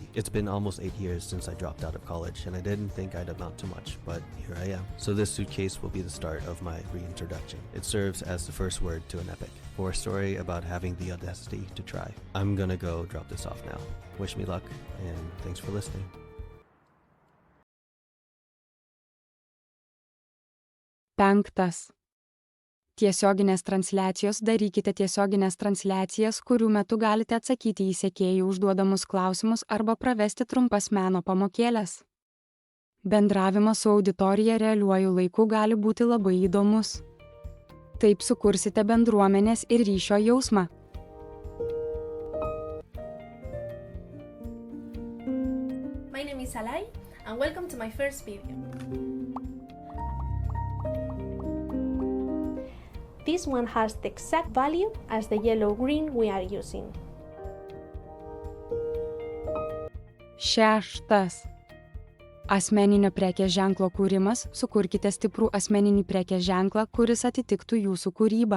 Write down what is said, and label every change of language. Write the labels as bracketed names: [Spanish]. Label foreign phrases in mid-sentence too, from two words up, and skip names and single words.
[English] It's been almost 8 years since I dropped out of college, and I didn't think I'd amount to much, but here I am. So this suitcase will be the start of my reintroduction. It serves as the first word to an epic, or a story about having the audacity to try. I'm gonna go drop this off now. Wish me luck, and thanks for listening. [Lithuanian] Penktas. Tiesioginės transliacijos. Darykite tiesioginės transliacijas, kurių metu galite atsakyti į sekėjų užduodamus klausimus arba pravesti trumpas meno pamokėles. Bendravimas su auditorija realiuoju laiku gali būti labai įdomus. Taip sukursite bendruomenės ir ryšio jausmą. [English] My name is Alay, and welcome to my first video. This one has the exact value as the yellow-green we are using. [Lithuanian] Šeštas. Asmeninio prekės ženklo kūrimas. Sukurkite stiprų asmeninį prekės ženklą, kuris atitiktų jūsų kūrybą.